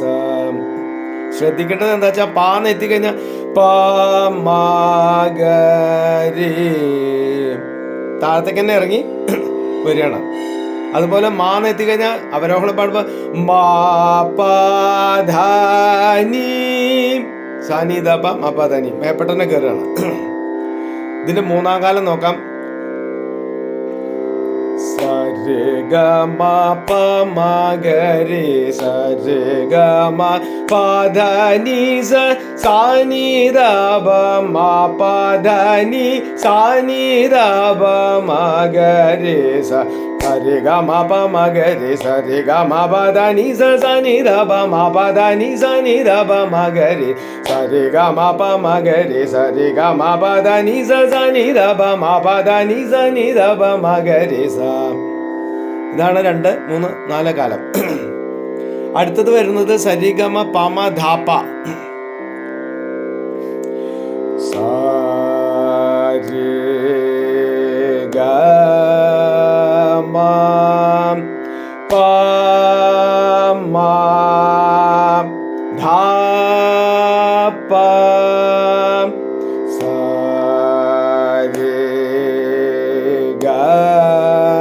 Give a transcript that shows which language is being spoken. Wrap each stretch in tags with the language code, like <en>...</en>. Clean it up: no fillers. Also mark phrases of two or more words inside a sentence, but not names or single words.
<ml>ശ്രദ്ധിക്കേണ്ടത് എന്താ വെച്ചാൽ പാന്ന് എത്തിക്കഴിഞ്ഞാൽ പ മ ഗ രി താഴത്തേക്ക് തന്നെ ഇറങ്ങി വരികയാണ്. അതുപോലെ മാന്ന് എത്തിക്കഴിഞ്ഞാൽ അവരോഹണം പാടുമ്പോൾ മാ പ ധ നി സാ നി ധ പ മ പ ധ നി മേപ്പെട്ടന്നെ കയറുകയാണ്. ഇതിന്റെ 3ാം കാലം നോക്കാം. sa re ga ma pa ma ga re sa re ga ma pa dha ni sa sa ni dha pa ma pa dha ni sa ni dha pa ma ga re sa sa re ga ma pa ma ga re sa re ga ma pa dha ni sa sa ni dha pa ma pa dha ni sa ni dha pa ma ga re sa re ga ma pa ma ga re sa re ga ma pa dha ni sa sa ni dha pa ma pa dha ni sa ni dha pa ma ga re sa. ഇതാണ് 2, 3, 4 കാലം. അടുത്തത് വരുന്നത് സരിഗമ പമ ധാപ. സാ രി ഗ മ പ മ ധാ പ സാ രി ഗ</ml>